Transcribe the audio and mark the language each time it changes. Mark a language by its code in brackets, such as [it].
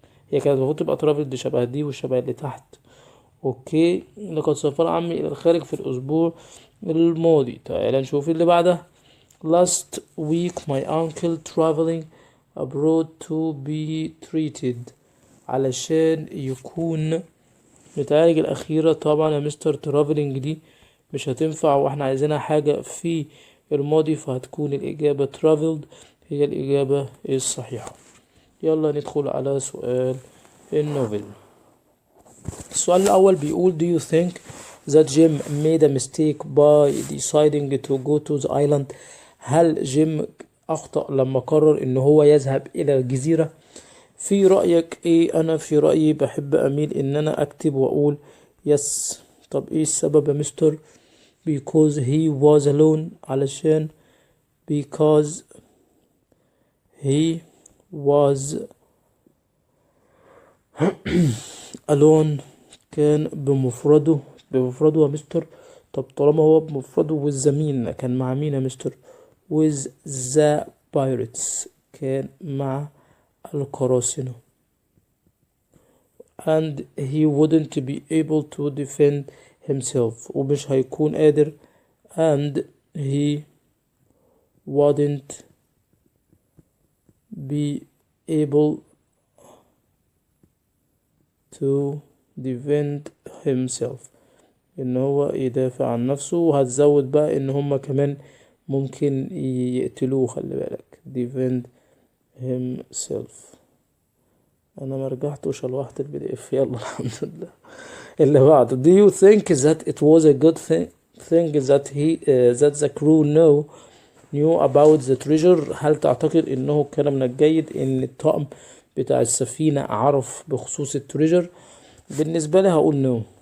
[ar] هي كانت المفروض تبقى traveled شبه دي وشبه اللي تحت. اوكي. لقد سافر عمي الى الخارج في الاسبوع الماضي. تعالى نشوف اللي بعدها. [en] last week my uncle traveling abroad to be treated، [ar] علشان يكون متعالج. الأخيرة طبعا يا مستر traveling دي مش هتنفع، واحنا عايزينها حاجة في الماضي، فهتكون الإجابة traveled هي الإجابة الصحيحة. يلا ندخل على سؤال النوفل. السؤال الأول بيقول [en] do you think that Jim made a mistake by deciding to go to the island؟ [ar] هل جيم أخطأ لما قرر إن هو يذهب إلى الجزيرة؟ في رأيك إيه؟ أنا في رأيي بحب أميل إن أنا أكتب وأقول yes. طب إيه السبب يا مستر؟ [en] because he was alone، [ar] علشان because he was alone كان بمفرده يا مستر. طب طالما هو بمفرده والزمين كان مع مين يا مستر؟ [en] with the pirates، [ar] كان مع القراصنة. [en] and he wouldn't be able to defend himself، [ar] ومش هيكون قادر. [en] and he wouldn't be able to defend himself، [ar] ان هو يدافع عن نفسه. وهتزود بقى ان هما كمان ممكن يقتلوه، خلي بالك defend himself. انا ما رجعتش شلوحت البي دي اف. يلا الحمد لله. اللي بعده [en] do you think that it was a good thing that the crew knew about the treasure؟ [ar] هل تعتقد انه كان من الجيد ان الطاقم بتاع السفينة عرف بخصوص التريجر؟ بالنسبة لي هقول نو.